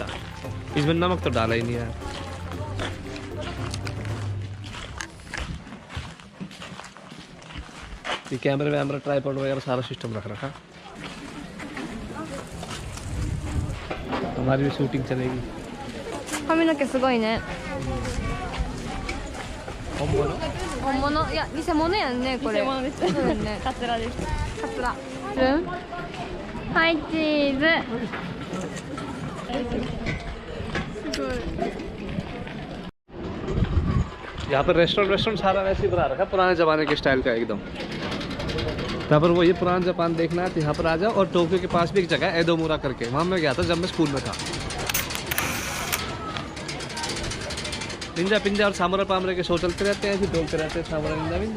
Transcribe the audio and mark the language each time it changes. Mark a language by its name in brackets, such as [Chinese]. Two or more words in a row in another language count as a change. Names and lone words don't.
[Hindi] इसमें नमक तो डाला ही नहीं है। ये कैमरे वैमरा ट्राईपॉड वगैरह सारा सिस्टम रख रखा। हमारी भी शूटिंग चलेगी। [Japanese] 髪の毛すごいね。本物？本物？いや偽物やんねこれ。偽物です。そうやんね。カツラです。カツラ。はいチーズ。すごい。 [Hindi] यहाँ पर रेस्टोरेंट सारा वैसे ही बना रखा है, पुराने ज़माने के स्टाइल का एकदम। यहाँ पर वो ये पुराना जापान देखना है तो यहाँ पर आ जाओ। और टोक्यो के पास भी एक जगह है एदोमुरा करके, वहाँ मैं गया था जब मैं स्कूल में था। निंजा पिंजा और सामुरा पामरे के शो चलते रहते हैं, ऐसे बोलते रहते हैं सामुरा निंजा पिंजा।